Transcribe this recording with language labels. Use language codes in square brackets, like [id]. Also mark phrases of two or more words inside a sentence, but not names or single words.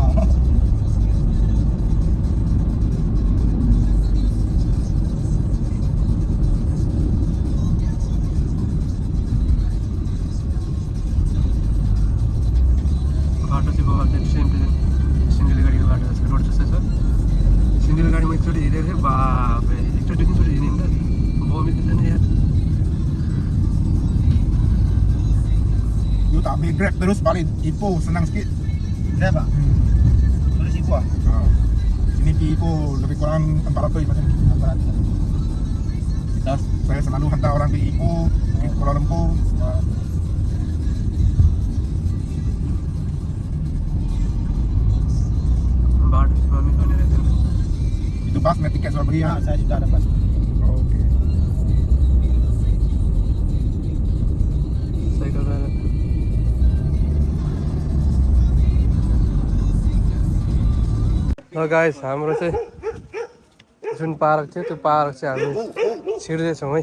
[ne] बाटो चाहिँ बगाल चाहिँ [en] same to same [ne] सिन्धुली गाडीको बाटो जस्तो रोड जस्तै छ। सिन्धुली गाडीमा एकचोटि हिँडेको थियो, बापरे एकचोटि तिनचोटि हिँड्यो नि त बमित हुन्छ नि यार। [ms] You tak ambil Grab terus balik Ipoh senang sikit. Grab ah? Tulis Ipoh ah? Sini pergi Ipoh lebih kurang 400 macam ni. 400. Saya selalu hantar orang pergi Ipoh, pergi Kuala Lumpur. [ne] बाटो चाहिँ बमित हुने रहेछ। [ms] Itu bas naik tiket sudah beli ya? Saya sudah dapat. Okey. [ne] साइकल र गाइस हाम्रो चाहिँ जुन पार्क थियो त्यो पार्क चाहिँ हामी छिर्दैछौँ है।